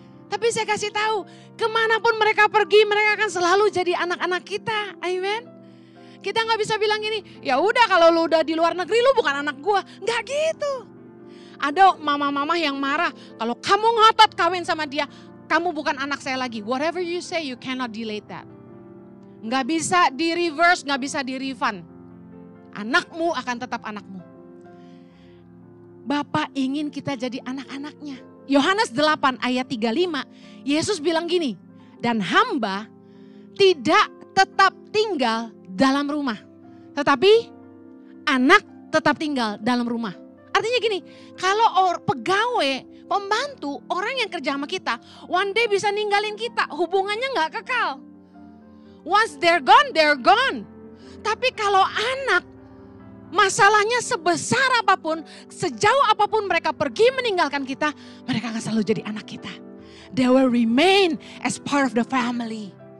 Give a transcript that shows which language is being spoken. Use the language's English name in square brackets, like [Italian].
[Indonesian] Tapi saya kasih tahu, kemanapun mereka pergi, mereka akan selalu jadi anak-anak kita. Amen. Kita gak bisa bilang gini, ya udah kalau lu udah di luar negeri lu bukan anak gua. Gak gitu. Ada mama-mama yang marah, kalau kamu ngotot kawin sama dia, kamu bukan anak saya lagi. [English] Whatever you say, you cannot delete that. [Indonesian] Nggak bisa di reverse, nggak bisa di refund. Anakmu akan tetap anakmu. Bapak ingin kita jadi anak-anaknya. Yohanes 8 ayat 35, Yesus bilang gini, dan hamba tidak tetap tinggal dalam rumah. Tetapi anak tetap tinggal dalam rumah. Artinya gini, kalau pegawai, pembantu, orang yang kerja sama kita, [English] one day [Indonesian] bisa ninggalin kita, hubungannya gak kekal. [English] Once they're gone, they're gone. [Indonesian] Tapi kalau anak, masalahnya sebesar apapun, sejauh apapun mereka pergi meninggalkan kita, mereka akan selalu jadi anak kita. [English] They will remain as part of the family.